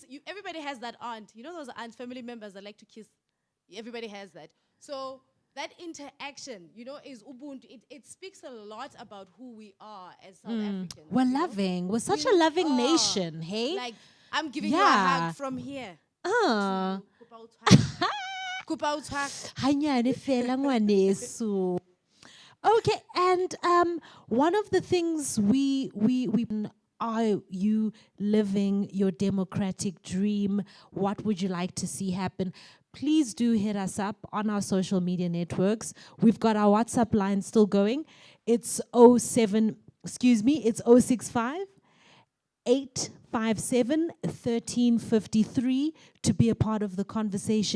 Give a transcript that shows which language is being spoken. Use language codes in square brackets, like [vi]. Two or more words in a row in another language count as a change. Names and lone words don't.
[en] Everybody has that aunt. You know those aunts, family members that like to kiss. Everybody has that. So that interaction, is Ubuntu. It speaks a lot about who we are as South Africans. We're loving. We're such a loving nation, hey? Like, I'm giving you a Yeah. hug from here. [st] Hanyane fela ngwaneso. [en] Okay, and one of the things we are you living your democratic dream? What would you like to see happen? Please do hit us up on our social media networks. We've got our WhatsApp line still going. It's 065 857 1353 to be a part of the conversation.